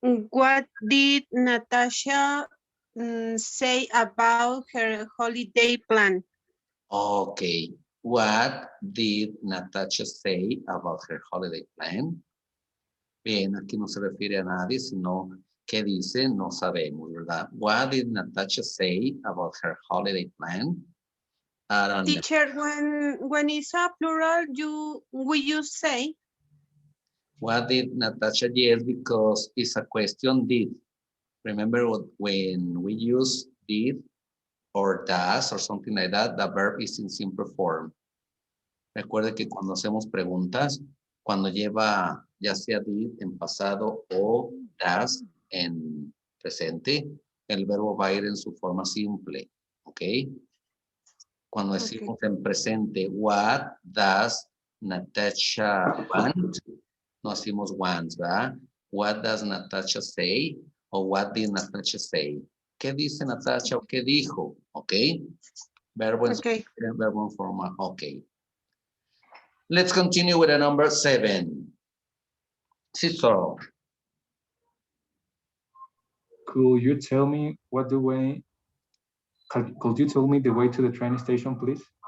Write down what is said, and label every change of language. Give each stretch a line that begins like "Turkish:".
English: What did Natasha say about her holiday plan? Okay, what did Natasha say about her holiday plan?
Spanish: Bien, aquí no se refiere a nadie, sino qué dice, no sabemos, ¿verdad?
English: What did Natasha say about her holiday plan? I don't know. Teacher, when it's a plural, we use say. What did Natasha? Yes, because it's a question did. Remember when we use did or does or something like that, the verb is in simple form.
Spanish: Recuerde que cuando hacemos preguntas, cuando lleva ya sea did en pasado o does en presente, el verbo va a ir en su forma simple, ¿ok? Cuando decimos en presente,
English: what does Natasha want?
Spanish: No decimos
English: wants, ¿verdad? What does Natasha say?
Spanish: O
English: what did Natasha say?
Spanish: ¿Qué dice Natasha o qué dijo? ¿Ok? Verbo en,
English: Okay.
Spanish: verbo en forma, ok.
English: Let's continue with the number 7. Cicero. Could you tell me what the way? Could you tell me the way to the train station, please?